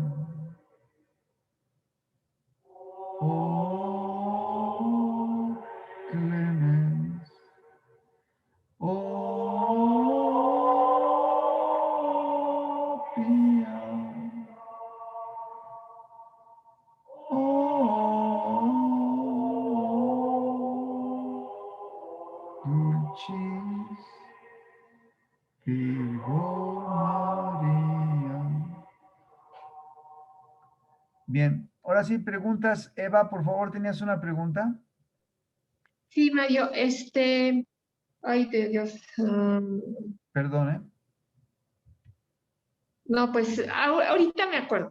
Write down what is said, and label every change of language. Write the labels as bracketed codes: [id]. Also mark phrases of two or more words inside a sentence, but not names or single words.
[la] Oh, clemens, oh, pia, oh, dulcis Virgo María. [es] Bien, ahora sí, preguntas. Eva, por favor, ¿tenías una pregunta? Sí, Mario, ay, de Dios. Perdone. No, pues ahorita me acuerdo.